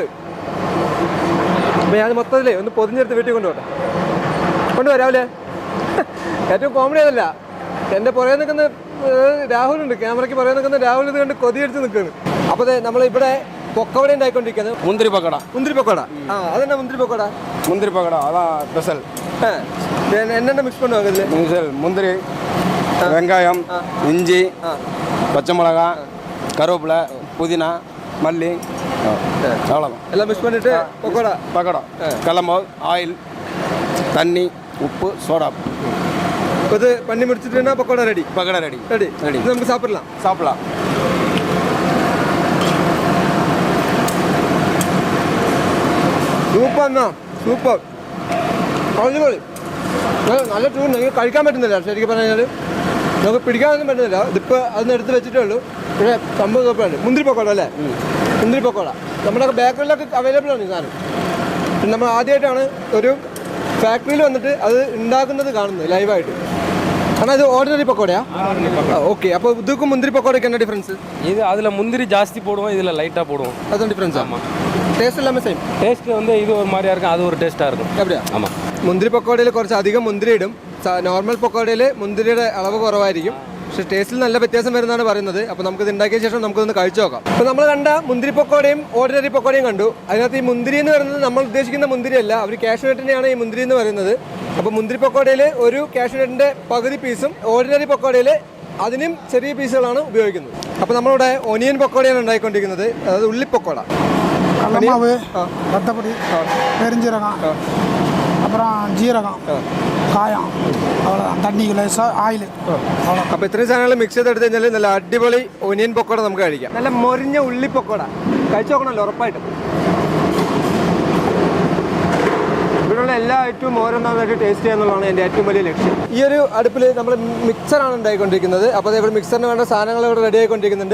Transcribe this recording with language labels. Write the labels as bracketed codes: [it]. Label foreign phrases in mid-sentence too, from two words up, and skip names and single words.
[ml] അപ്പോൾ ഞാൻ മൊത്തത്തിലേ ഒന്ന് പൊതിഞ്ഞെടുത്ത് വീട്ടിൽ കൊണ്ടുവരാം രാവിലെ. ഏറ്റവും കോമഡി അതല്ല, എൻ്റെ പുറകെ നിൽക്കുന്ന രാഹുലുണ്ട്, ക്യാമറയ്ക്ക് പുറകെ നിൽക്കുന്ന രാഹുൽ ഇത് കണ്ട് കൊതിയടിച്ച് നിൽക്കുകയാണ്. അപ്പോൾ നമ്മളിവിടെ പൊക്കവട ഉണ്ടായിക്കൊണ്ടിരിക്കുന്നത്. മുന്തിരി പക്കട. മുന്തിരി പക്കോട. ആ, അതെന്നാ മുന്തിരി പക്കോട? മുന്തിരി പക്കട അതാ സ്പെഷ്യൽ. [ta] என்னென்ன மிக்ஸ் பண்ணுவாங்க இதில்? முந்திரி, வெங்காயம், இஞ்சி, பச்சை மிளகா, கருவேப்பிலை, புதினா, மல்லி, அவ்வளோதான். எல்லாம் மிக்ஸ் பண்ணிட்டு பக்கோடா. பக்கோடா, கடலமாவு, ஆயில், தண்ணி, உப்பு, சோடா. இது பண்ணி முடிச்சுட்டுன்னா பக்கோடா ரெடி. பக்கோடா ரெடி. [en] ready ready. [ta] இது நமக்கு சாப்பிடலாம். [ml] സൂപ്പർ. സൂപ്പർ, അടിപൊളി. നല്ല ചൂട്. നിങ്ങൾക്ക് കഴിക്കാൻ പറ്റുന്നില്ല ശരിക്കും പറഞ്ഞു കഴിഞ്ഞാൽ. നമുക്ക് പിടിക്കാനൊന്നും പറ്റുന്നില്ല. ഇതിപ്പോൾ അതൊന്ന് എടുത്ത് വെച്ചിട്ടേ ഉള്ളൂ. പക്ഷേ സംഭവം സൂപ്പറാണ്. മുന്തിരി പക്കോട അല്ലേ? മുന്തിരി പക്കോട നമ്മുടെ ബേക്കറിലൊക്കെ അവൈലബിൾ ആണ് ഈ സാധനം. പിന്നെ നമ്മൾ ആദ്യമായിട്ടാണ് ഒരു ഫാക്ടറിയിൽ വന്നിട്ട് അത് ഉണ്ടാക്കുന്നത് കാണുന്നത് ലൈവായിട്ട്. [ta] ஆனால் இது ஆர்டினரி பக்கோடையா? ஓகே. அப்போ இதுக்கும் முந்திரி பக்கோடைக்கு என்ன டிஃபரன்ஸ்? இது அதில் முந்திரி ஜாஸ்தி போடுவோம், இதில் லைட்டாக போடுவோம். அதுதான் டிஃபரன்ஸ். ஆமாம். டேஸ்ட் எல்லாமே சேம். டேஸ்ட் வந்து இது ஒரு மாதிரியா இருக்கும், அது ஒரு டேஸ்ட்டாக இருக்கும். எப்படியா? ஆமாம். [ml] മുന്തിരി പക്കോടയിൽ കുറച്ച് അധികം മുന്തിരി ഇടും. നോർമൽ പക്കോടയിൽ മുന്തിരിയുടെ അളവ് കുറവായിരിക്കും. പക്ഷേ ടേസ്റ്റിൽ നല്ല വ്യത്യാസം വരുന്നതാണ് പറയുന്നത്. അപ്പോൾ നമുക്കിത് ഉണ്ടാക്കിയ ശേഷം നമുക്കൊന്ന് കഴിച്ചു നോക്കാം. അപ്പോൾ നമ്മൾ കണ്ട മുന്തിരി പക്കോടയും ഓർഡിനറി പക്കോടയും കണ്ടു. അതിനകത്ത് ഈ മുന്തിരി എന്ന് പറയുന്നത് നമ്മൾ ഉദ്ദേശിക്കുന്ന മുന്തിരിയല്ല, അവർ കാഷ്യൂനട്ടിനെയാണ് ഈ മുന്തിരി എന്ന് പറയുന്നത്. അപ്പോൾ മുന്തിരി പക്കോടയിൽ ഒരു കാഷ്യൂനട്ടിൻ്റെ പകുതി പീസും ഓർഡിനറി പക്കോടയിൽ അതിനും ചെറിയ പീസുകളാണ് ഉപയോഗിക്കുന്നത്. അപ്പോൾ നമ്മളിവിടെ ഒനിയൻ പക്കോടയാണ് ഉണ്ടായിക്കൊണ്ടിരിക്കുന്നത്, അതായത് ഉള്ളിപ്പക്കോട. [ta] கடலமாவு, ரத்தப்பொடி, பெருஞ்சீரகம், அப்புறம் ஜீரகம், காயம், அவ்வளோதான். தண்ணி லேசாக ஆயில், அவ்வளோ. [ml] അപ്പോൾ ഇത്രയും സാധനങ്ങൾ മിക്സ് ചെയ്തെടുത്ത് കഴിഞ്ഞാൽ നല്ല അടിപൊളി ഒനിയൻ പക്കോട നമുക്ക് കഴിക്കാം. നല്ല മൊരിഞ്ഞ ഉള്ളിപ്പക്കോട കഴിച്ചു നോക്കണമല്ലോ ഉറപ്പായിട്ടും. ഇവിടെയുള്ള എല്ലാ ഐറ്റവും ഓരോന്നായിട്ട് ടേസ്റ്റ് ചെയ്യാന്നുള്ളതാണ് എൻ്റെ ഏറ്റവും വലിയ ലക്ഷ്യം. ഈ ഒരു അടുപ്പിൽ നമ്മൾ മിക്സറാണ് ഉണ്ടായിക്കൊണ്ടിരിക്കുന്നത്. അപ്പോൾ ഇവിടെ മിക്സറിന് വേണ്ട സാധനങ്ങൾ ഇവിടെ റെഡി ആയിക്കൊണ്ടിരിക്കുന്നുണ്ട്.